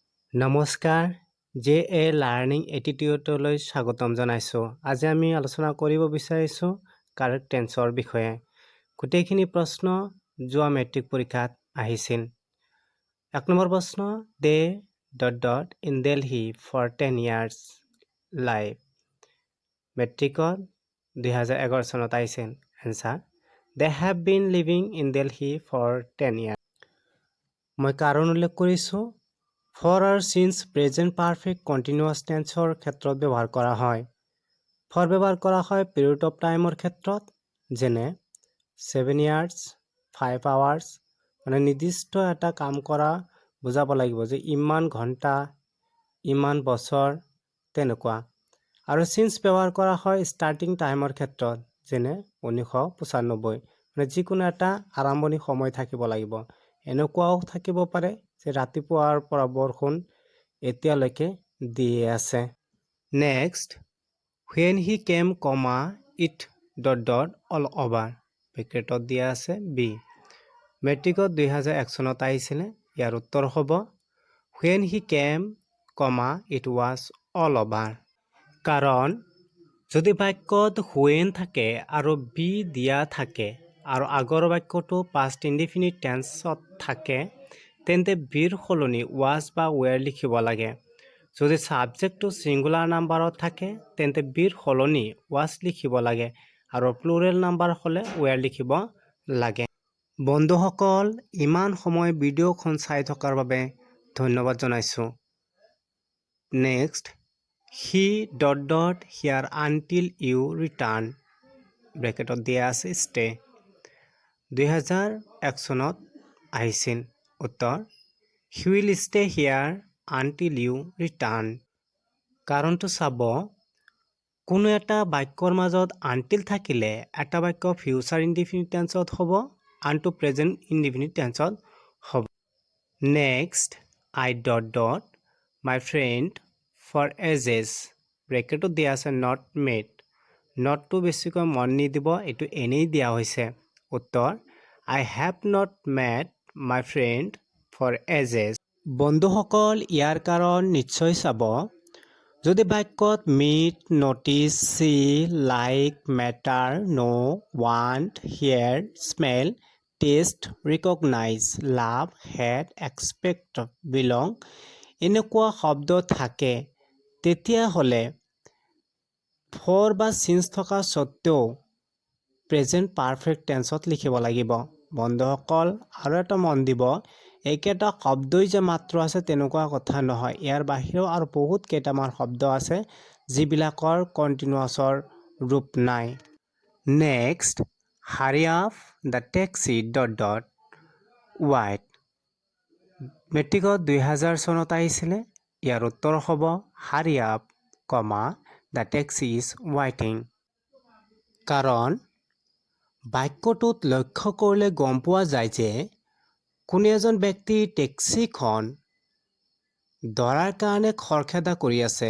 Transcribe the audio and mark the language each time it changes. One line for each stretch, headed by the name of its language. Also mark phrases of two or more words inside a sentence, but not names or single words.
Assamese: নমস্কাৰ J.A Learning Attitudeলৈ স্বাগতম জনাইছোঁ। আজি আমি আলোচনা কৰিব বিচাৰিছোঁ
English: correct tenseৰ
Assamese: বিষয়ে। গোটেইখিনি প্ৰশ্ন যোৱা মেট্ৰিক পৰীক্ষাত আহিছিল।
English: 1
Assamese: নম্বৰ প্ৰশ্ন দে
English: ... in Delhi for 10 years life।
Assamese: মেট্ৰিকত 2011 চনত আহিছিল।
English: এনসাৰ they have been living in Delhi for 10 years।
Assamese: মই কাৰণ উল্লেখ কৰিছোঁ for আৰু since
English: present perfect continuous tenseৰ
Assamese: ক্ষেত্ৰত ব্যৱহাৰ কৰা হয়। for ব্যৱহাৰ কৰা হয়
English: period of timeৰ
Assamese: ক্ষেত্ৰত, যেনে 7 years, 5 hours, মানে নিৰ্দিষ্ট এটা কাম কৰা বুজাব লাগিব যে ইমান ঘণ্টা, ইমান বছৰ, তেনেকুৱা। আৰু since ব্যৱহাৰ কৰা হয়
English: starting timeৰ
Assamese: ক্ষেত্ৰত, যেনে 1995, মানে যিকোনো এটা আৰম্ভণি সময় থাকিব লাগিব। এনেকুৱাও থাকিব পাৰে যে ৰাতিপুৱাৰ পৰা বৰষুণ এতিয়ালৈকে দিয়ে আছে।
English: নেক্সট when he came, it ... all over।
Assamese: ব্ৰেকেটত দিয়া আছে বি। মেট্ৰিকত 2001 চনত আহিছিলে। ইয়াৰ উত্তৰ হ'ব
English: when he came, it was all over।
Assamese: কাৰণ যদি বাক্যত when থাকে আৰু be দিয়া থাকে আৰু আগৰ বাক্যটো
English: past indefinite tenseত
Assamese: থাকে, তেন্তে beৰ সলনি was বা were লিখিব লাগে। যদি
English: subjectটো singular numberত
Assamese: থাকে, তেন্তে beৰ সলনি was লিখিব লাগে আৰু
English: plural number
Assamese: হ'লে were লিখিব লাগে। বন্ধুসকল, ইমান সময় ভিডিঅ'খন চাই থকাৰ বাবে ধন্যবাদ জনাইছোঁ।
English: নেক্সট he ... here until you return।
Assamese: ব্ৰেকেটত দিয়া আছে stay। 2001 চনত আহিছিল।
English: উত্তৰ he will stay here until you return।
Assamese: কাৰণটো চাব, কোনো এটা বাক্যৰ মাজত until থাকিলে এটা বাক্য
English: future indefinite tenseত
Assamese: হ'ব, আনটো
English: present indefinite tenseত
Assamese: হ'ব।
English: নেক্সট I ... my friend for ages। ব্ৰেকেটত দিয়া আছে not met।
Assamese: নটটো বেছিকৈ মন নিদিব, এইটো এনেই দিয়া হৈছে।
English: উত্তৰ I have not met my friend for ages।
Assamese: বন্ধুসকল, ইয়াৰ কাৰণ নিশ্চয় চাব। যদি বাক্যত
English: meet, notice, see, like, matter, know, want, hear, smell, taste, recognize, love, hate, expect, belong
Assamese: এনেকুৱা শব্দ থাকে, তেতিয়াহ'লে for বা since থকা স্বত্তেও
English: present perfect tenseত
Assamese: লিখিব লাগিব। বন্ধুসকল, আৰু এটা মন দিব, এইকেইটা শব্দই যে মাত্ৰ আছে তেনেকুৱা কথা নহয়। ইয়াৰ বাহিৰেও আৰু বহুত কেইটামান শব্দ আছে যিবিলাকৰ
English: continuousৰ ৰূপ
Assamese: নাই।
English: নেক্সট hurry up the taxi ...
Assamese: wait। মেট্ৰিকত 2000 চনত আহিছিলে। ইয়াৰ উত্তৰ হ'ব
English: hurry up, the taxi is waiting।
Assamese: কাৰণ বাক্যটোত লক্ষ্য কৰিলে গম পোৱা যায় যে কোনো এজন ব্যক্তি টেক্সিখন ধৰাৰ কাৰণে খৰখেদা কৰি আছে।